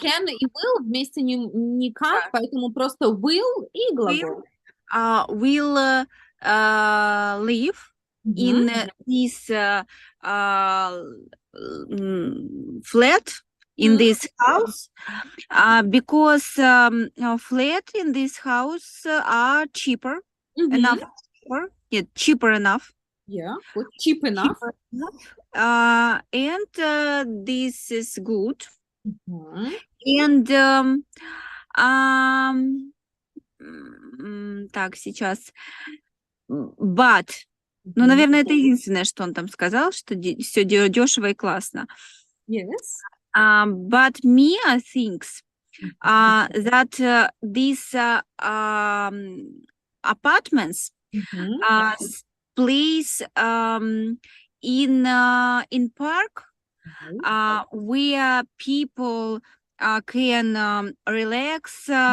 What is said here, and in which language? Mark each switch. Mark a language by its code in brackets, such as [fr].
[ru] Can и will вместе никак, поэтому просто will и глагол. [en] Will live in this flat in this house because flat in this house are cheaper enough. Cheaper enough. Yeah, good. Cheap enough. And this is good. [ru] And так, сейчас. But, ну, наверное, это единственное, что он там сказал, что все дешево и классно. [en] Yes. But Mia thinks that these apartments place in park where people can relax,